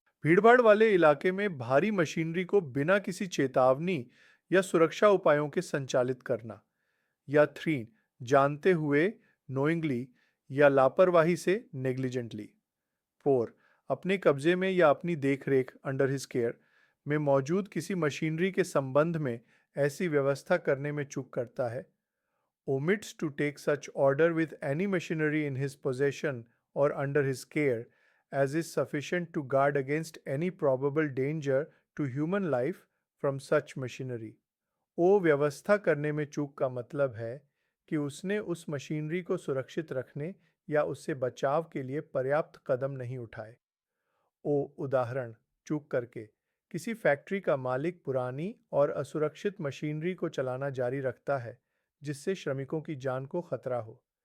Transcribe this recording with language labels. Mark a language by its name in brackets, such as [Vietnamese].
[Hindi] भीड़भाड़ वाले इलाके में भारी मशीनरी को बिना किसी चेतावनी या सुरक्षा उपायों के संचालित करना। या 3. जानते हुए, नोइंगली या लापरवाही से, नेग्लिजेंटली। 4. अपने कब्जे में या अपनी देखरेख, [English] under his care [Hindi] में मौजूद किसी मशीनरी के संबंध में ऐसी व्यवस्था करने में चूक करता है। [English] omits to take such order with any machinery in his possession or under his care as is sufficient to guard against any probable danger to human life from such machinery। [Hindi] ओ व्यवस्था करने में चूक का मतलब है कि उसने उस मशीनरी को सुरक्षित रखने या उससे बचाव के लिए पर्याप्त कदम नहीं उठाए। ओ उदाहरण, चूक करके किसी फैक्ट्री का मालिक पुरानी और असुरक्षित मशीनरी को चलाना जारी रखता है जिससे श्रमिकों की जान को खतरा हो।